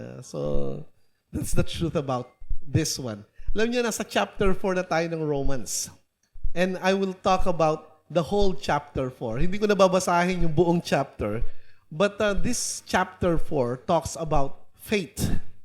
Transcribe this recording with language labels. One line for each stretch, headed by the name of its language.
English: So, that's the truth about this one.
Filipino: Alam niyo, nasa chapter 4 na tayo ng Romans.
English: And I will talk about the whole chapter 4.
Filipino: Hindi ko nababasahin yung buong chapter.
English: But this chapter 4 talks about faith.